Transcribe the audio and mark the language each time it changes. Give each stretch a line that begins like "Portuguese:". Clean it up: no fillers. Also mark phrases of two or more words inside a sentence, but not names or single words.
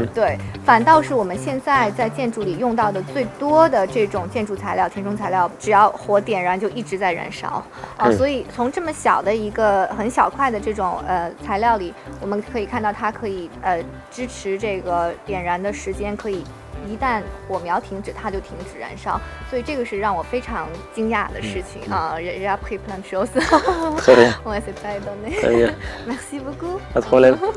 Chinese: 对，反倒是我们现在在建筑里用到的最多的这种建筑材料、填充材料，只要火点燃就一直在燃烧啊。所以从这么小的一个很小块的这种材料里，我们可以看到它可以支持这个点燃的时间，可以一旦火苗停止，它就停止燃烧。所以这个是让我非常惊讶的事情啊。
French: J'ai appris plein de choses. Très bien. Ouais, c'est pas étonné. Très bien. Merci beaucoup. Pas de problème.